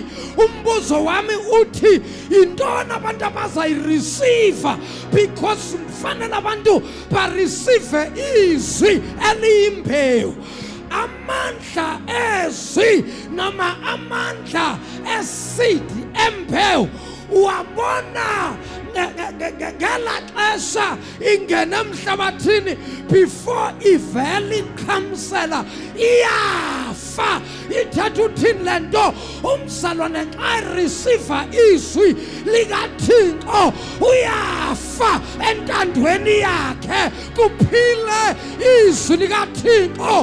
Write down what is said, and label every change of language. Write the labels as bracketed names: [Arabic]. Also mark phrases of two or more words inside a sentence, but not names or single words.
[Xhosa] Umbuzo wami uthi intona abantu abazayireceive, because kufanele abantu bareceive izwi eliyimbewu. Amandla ezwi noma amandla esidi embewu uwabona ngela xesha ingena emhlabathini before ivele ikhamsela iyafa. Ithatha uthini le nto? Umzalwane xa receive izwi likaThixo uyafa entandweni yakhe, kuphile izwi likaThixo.